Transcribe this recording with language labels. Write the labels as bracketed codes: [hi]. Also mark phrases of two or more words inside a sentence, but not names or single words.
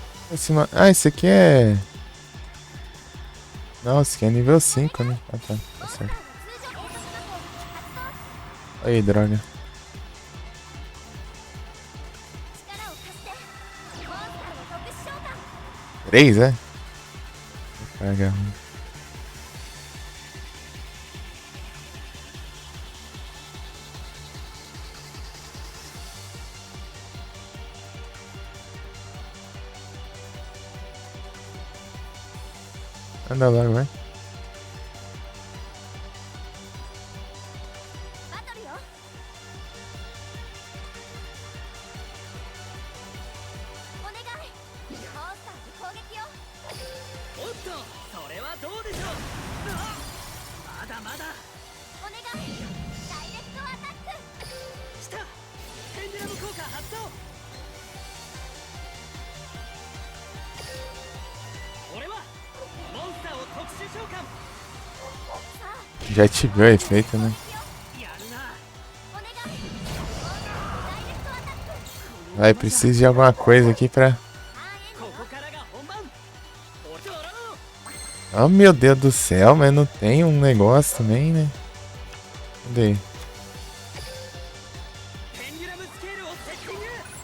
[pt] Ah, esse aqui é... Não, esse aqui é nível 5, né? Ah, tá. Tá certo. Aí, droga. [ja] 力を貸してモンスターの特殊召喚 [pt] 3, é? Carga ruim. Anda logo, vai. [ja] バトルよお願いモンスターに攻撃よおっとそれはどうでしょう。まだまだお願いダイレクトアタック来た。ペンデュラム効果発動。俺はモンスターを特殊召喚。 [pt] Já ativou o efeito, né? [ja] やるな。お願いモンスターダイレクトアタック [pt] Vai, preciso de alguma coisa aqui pra... [ja] ここからが本番。俺ドロー。 [pt] Oh, meu Deus do céu, mas não tem um negócio também, né? Cadê? [ja] ペンデュラムスケールをセッティング。